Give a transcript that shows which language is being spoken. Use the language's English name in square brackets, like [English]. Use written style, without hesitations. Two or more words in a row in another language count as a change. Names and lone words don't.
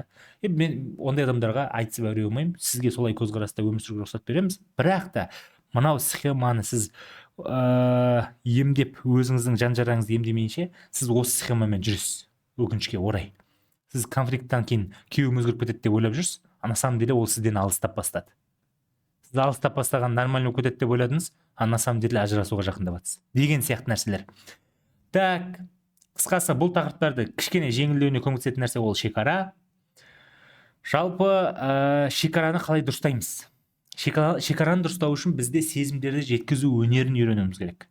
[Kazakh] Мен ондай адамдарға айтысып әуре болмаймын, сізге солай көзқараста өмір сүруге рұқсат береміз. Бірақ та мынау схеманы сіз емдеп, өзіңіздің жан жараңызды емдемейінше, сіз осы схемамен жүресіз. Өкінішке орай. Сіз конфликттен кейін күйеуім өзгеріп кетеді деп ойлап жүрсіз, [Russian] на самом деле [Kazakh] ол сізден алыстап бастады. Сіз алыстап бастаған нормально кетеді деп ойладыңыз, [Russian] на самом деле [Kazakh] ажырасуға жақындап жатсыз. Деген сияқты нәрселер. Так, қысқасы бұл тақырыптарды кішкене жеңілдеуіне көмектесетін нәрсе ол шекара. Жалпы шекараны қалай дұрыстаймыз? Шекараны дұрыстау үшін бізде сезімдерді жеткізу өнерін үйренуіміз керек.